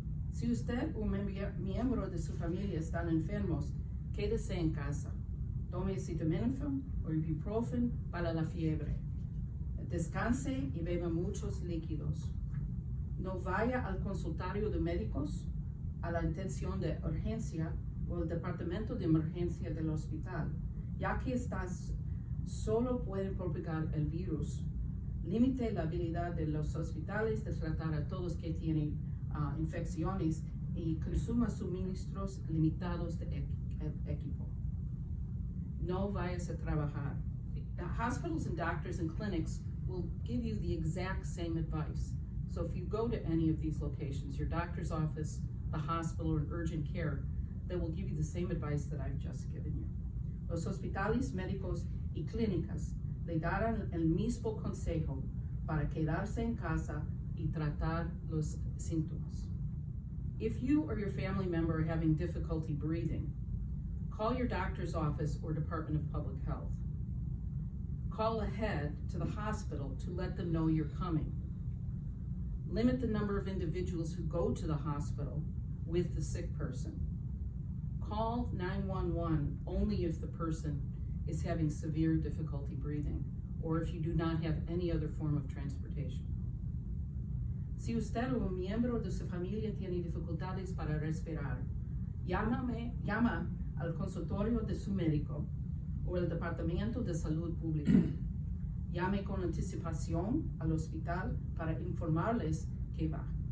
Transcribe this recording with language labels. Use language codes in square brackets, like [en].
[es] Si usted o un miembro de su familia están enfermos, quédese en casa. Tome acetaminophen o ibuprofen para la fiebre. Descanse y beba muchos líquidos. No vaya al consultorio de médicos, a la atención de urgencia o al departamento de emergencia del hospital, ya que estas solo pueden propagar el virus. Limite la habilidad de los hospitales de tratar a todos que tienen infecciones y consuma suministros limitados de equipo. No vayas a trabajar. [en] Hospitals and doctors and clinics will give you the exact same advice. So if you go to any of these locations, your doctor's office, the hospital, or urgent care, they will give you the same advice that I've just given you. [es] Los hospitales, médicos y clínicas le darán el mismo consejo para quedarse en casa y tratar los síntomas. [en] If you or your family member are having difficulty breathing, call your doctor's office or Department of Public Health. Call ahead to the hospital to let them know you're coming. Limit the number of individuals who go to the hospital with the sick person. Call 911 only if the person is having severe difficulty breathing or if you do not have any other form of transportation. [es] Si usted o un miembro de su familia tiene dificultades para respirar, llama al consultorio de su médico o el Departamento de Salud Pública. Llame con anticipación al hospital para informarles que va.